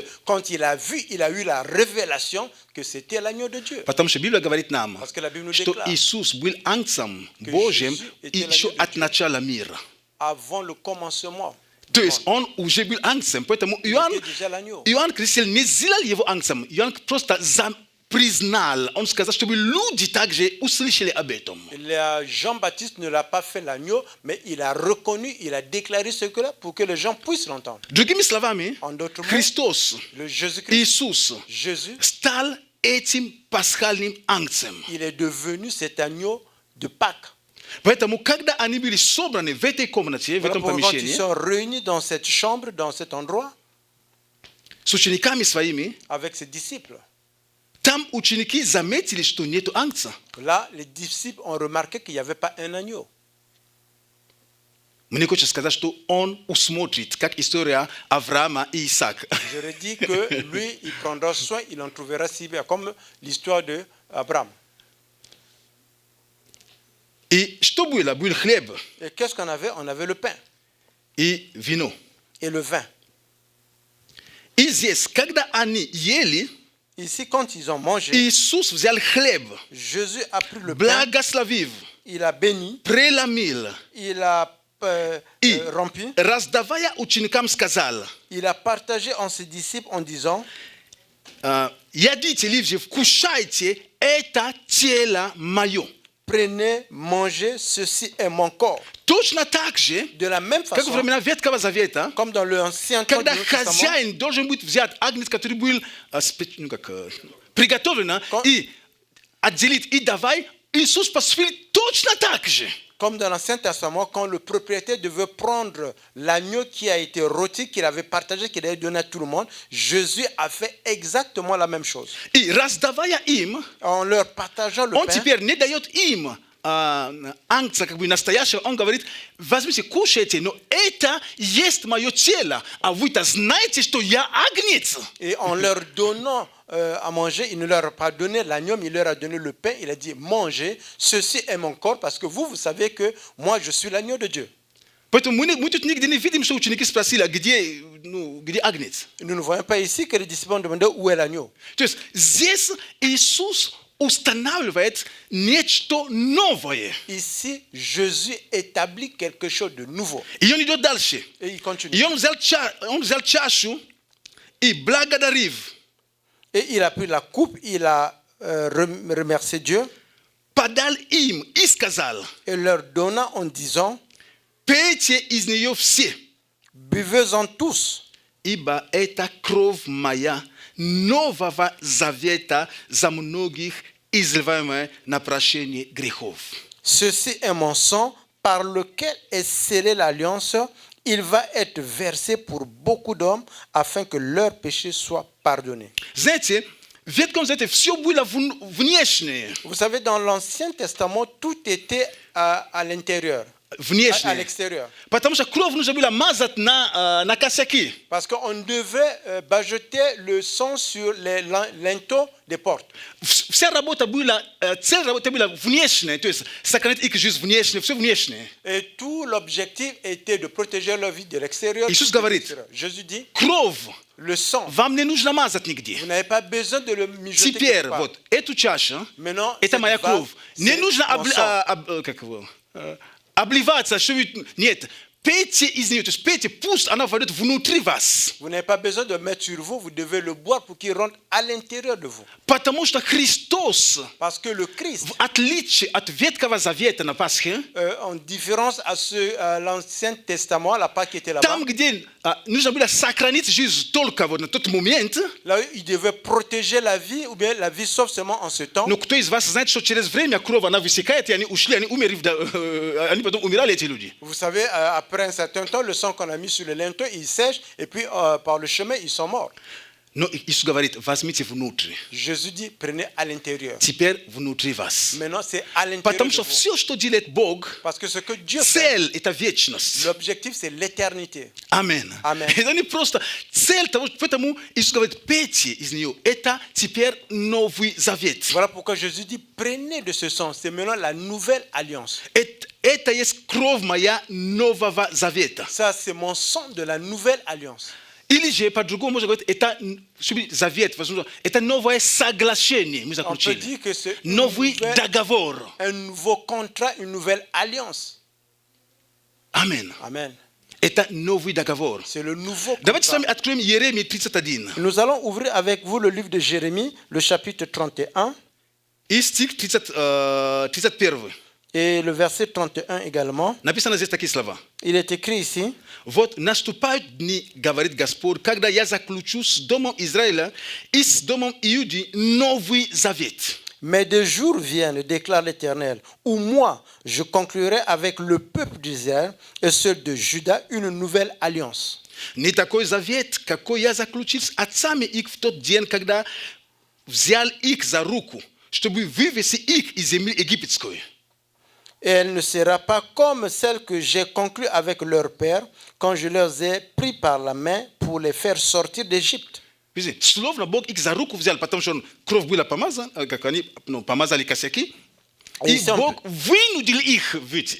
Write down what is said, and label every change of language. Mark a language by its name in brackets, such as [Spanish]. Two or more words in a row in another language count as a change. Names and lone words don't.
[French] Quand il a vu, il a eu la révélation que c'était l'agneau de Dieu. [Russian] Потому что Библия говорит нам, [French] Parce que la Bible nous [Russian] что [French] déclare [Russian] Иисус был Агнцем Божьим еще от начала мира. [French] avant le commencement. [Russian] То есть он уже был Агнцем, поэтому Иоанн Креститель не сделал его Агнцем, Иоанн просто признал, он сказал, чтобы люди также услышали об этом. [French] Jean-Baptiste ne l'a pas fait l'agneau, mais il a reconnu, il a déclaré ce que là pour que les gens puissent l'entendre. [Russian] Другими словами, Христос, Иисус стал этим пасхальным Агнцем. [French] Il est devenu cet agneau de Pâques. [Russian] Поэтому, когда они были собраны в этой комнате, в этом помещении, [French] ils sont réunis dans cette chambre, dans cet endroit, [Russian] с учениками своими, [French] avec ses disciples. [Russian] Там ученики заметили, что нету Агнца. [French] Là, les disciples ont remarqué qu'il n'y avait pas un agneau. [Russian] Мне хочется сказать, что он усмотрит, как история Авраама и Исаака. [French] Je leur dis que lui, il prendra soin, il en trouvera si bien, comme l'histoire d'Abraham. [Russian] И что было? Был хлеб. [French] Et qu'est-ce qu'on avait? On avait le pain. [Russian] И вино. [French] Et le vin. [Russian] И здесь, когда они ели, [French] ici, quand ils ont mangé, [Russian] Иисус взял хлеб, [French] Jésus a pris le pain, [Russian] благословив, [French] il a béni, [Russian] преломил, [French] il a rempli, [Russian] раздавая ученикам сказал, [French] il a partagé en ses disciples en disant, [Russian] ядите, ливже, вкушайте, это тело мое. [French] Prenez, mangez, ceci est mon corps. [Russian] Точно так же, [French] de la même façon, [Russian] как во времена Ветхого Завета, [French] comme dans l'Ancien [Russian] когда хозяин должен быть взят агнец, который был приготовлен, и отделить, и давай, Иисус поступил точно так же. [French] Comme dans l'Ancien Testament, quand le propriétaire devait prendre l'agneau qui a été rôti, qu'il avait partagé, qu'il avait donné à tout le monde, Jésus a fait exactement la même chose. [Russian] И раздавая им, [French] en leur partageant le [Russian] он [French] pain, [Russian] теперь не дает им агнца, как бы настоящего, он говорит, возьмите, кушайте, но это есть мое тело, а вы-то знаете, что я агнец. [French] Et en leur donnant à manger, il ne leur a pas donné l'agneau, mais il leur a donné le pain. Il a dit, mangez, ceci est mon corps, parce que vous savez que moi, je suis l'agneau de Dieu. [Russian] Поэтому мы тут нигде не видим, что ученики спросили, где агнец. [French] Nous ne voyons pas ici que les disciples ont demandé où est l'agneau. [Russian] То есть здесь Иисус устанавливает нечто новое. [French] Ici, Jésus établit quelque chose de nouveau. [Russian] И он идет дальше. [French] Et il continue. [Russian] И он взял чашу и благодарив. [French] Et il a pris la coupe, il a remercié Dieu. [Russian] Подал им и сказал. [French] Et leur donna en disant, [Russian] пейте из нее все. [French] Buvez-en tous. [Russian] Ибо это кровь моя нового завета за многих, изливаемая на прощение грехов. [French] Ceci est mon sang par lequel est scellée l'alliance. Il va être versé pour beaucoup d'hommes afin que leurs péchés soient pardonnés. [Russian] Знаете, в Ветхом Завете все было внешнее. [French] Vous savez, dans l'Ancien Testament, tout était à l'intérieur. à [Russian] внешне. [French] l'extérieur. [Russian] Потому что кровь нужно было мазать на косяки. [French] Parce qu'on devait bajoter le sang sur les linteaux des portes. [Russian] Вся работа была, цель работы была внешняя, то есть сохранить их жизнь внешне, все внешнее. [French] Et tout l'objectif était de protéger leur vie de l'extérieur. [Russian] Иисус [French] de [Russian] говорит, [French] l'extérieur. Jésus dit, [Russian] кровь [French] le sang, [Russian] вам не нужно мазать нигде. [French] vous n'avez pas besoin de le mijoter quelque [Russian] Теперь [French] part. [Russian] вот эту чашу, [French] Maintenant, [Russian] это [French] cette [Russian] моя [French] vase, [Russian] кровь. Не [French] c'est [Russian] нужно [French] mon sang. [Russian] как его, обливаться, что нет. Пейте из нее, то есть пейте, пусть она войдет внутри вас. [French] Vous n'avez pas besoin de mettre sur vous, vous devez le boire pour qu'il rentre à l'intérieur de vous. [Russian] Потому что Христос, [French] Parce que le Christ, [Russian] в отличие от Ветхого Завета на Пасхе, [French] en différence à l'Ancien Testament, la Pâque qui était là-bas, [Russian] там, где нужно было сохранить жизнь только вот на тот момент, [French] là, il devait protéger la vie, ou bien la vie sauve seulement en ce temps. [Russian] но кто из вас знает, что через время кровь, она высекает, и они ушли, они умерли, они потом умирали, эти люди. [French] Vous savez, après un certain temps, le sang qu'on a mis sur le linteau, il sèche, et puis par le chemin, ils sont morts. [Russian] Но Иисус говорит, возьмите внутрь. [French] Jésus dit, prenez à l'intérieur. [Russian] Теперь внутри вас. [French] Maintenant, c'est à l'intérieur [Russian] Потому [French] de [Russian] что [French] vous. [Russian] все, что делает Бог, [French] Parce que ce que Dieu fait, [Russian] цель – это вечность. [French] l'objectif, c'est l'éternité. [Russian] Амин. [French] Amen. [Russian] Это не просто цель того, поэтому Иисус говорит, пейте из нее. Это теперь Новый Завет. [French] Voilà pourquoi Jésus dit, prenez de ce sang. C'est maintenant la nouvelle alliance. [Russian] Это есть кровь моя Нового Завета. [French] Ça, c'est mon sang de la nouvelle alliance. [Russian] Или же, по-другому можно говорить, это завет, это новое соглашение мы [French] On peut [Russian] заключили. [French] dire que c'est [Russian] Новый договор. [French] un nouveau contrat, une nouvelle alliance. [Russian] Амин. [French] Amen. [Russian] Это новый договор. [French] C'est le nouveau [Russian] Давайте с [French] contrat. [Russian] вами откроем Иеремию 31. [French] Nous allons ouvrir avec vous le livre de Jérémie, le chapitre 31, [Russian] И стих 31. [French] et le verset 31 également. [Russian] Написано здесь такие слова. [French] Il est écrit ici, [Russian] Вот наступают дни, говорит Господь, когда я заключу с домом Израиля и с домом Иуды новый завет. [French] mais des jours viennent, déclare l'Éternel, où moi je conclurai avec le peuple d'Israël et ceux de Juda une nouvelle alliance. [Russian] Не такой завет, какой я заключил с отцами их в тот день, когда взял их за руку, чтобы вывести их из земли египетской. [French] Et elle ne sera pas comme celle que j'ai conclue avec leur père quand je les ai pris par la main pour les faire sortir d'Égypte. [Russian] Видите, словно Бог их за руку взял, потому что кровь была помазана, как они помазали косяки, и Бог вынудил их выйти.